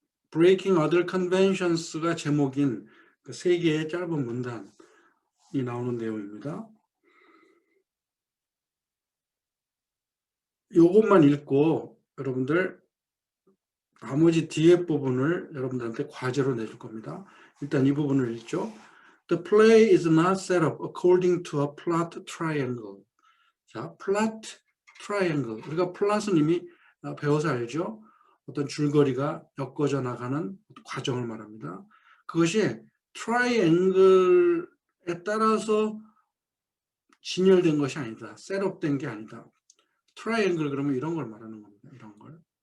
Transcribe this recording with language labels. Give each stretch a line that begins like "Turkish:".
Korean: Breaking Other Conventions가 제목인 그 세 개의 짧은 문단이 나오는 내용입니다. 이것만 읽고 여러분들 나머지 뒤에 부분을 여러분들한테 과제로 내줄 겁니다. 일단 이 부분을 읽죠.
English: The play is not set up according to a plot triangle. 자, plot triangle.
Korean: 우리가 플롯은 이미 배워서 알죠? 어떤 줄거리가 엮어져 나가는 과정을 말합니다. 그것이 triangle에 따라서 진열된 것이 아니다. 셋업된 게 아니다. 트라이앵글 그러면 이런 걸 말하는 겁니다. 이런 걸.